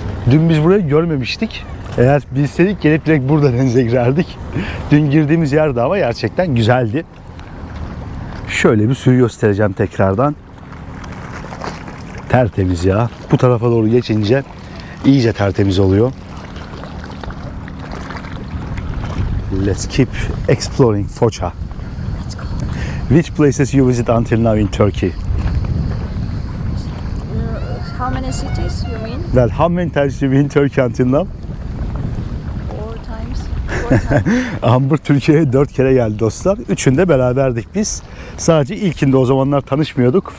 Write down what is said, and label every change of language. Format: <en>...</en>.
<tr>Dün biz burayı görmemiştik. Eğer bilseydik gelip direkt burada denize girerdik. Dün girdiğimiz yerde ama gerçekten güzeldi. Şöyle bir suyu göstereceğim tekrardan. Tertemiz ya. Bu tarafa doğru geçince iyice tertemiz oluyor.</tr> <en>Let's keep exploring Foça. Which places you visit until now in Turkey? How many cities you mean? Well, how many times you been in Turkey until now? 4 times.</en> <tr>Amber Türkiye'ye 4 kere geldi dostlar. Üçünde beraberdik biz. Sadece ilkinde o zamanlar tanışmıyorduk.</tr>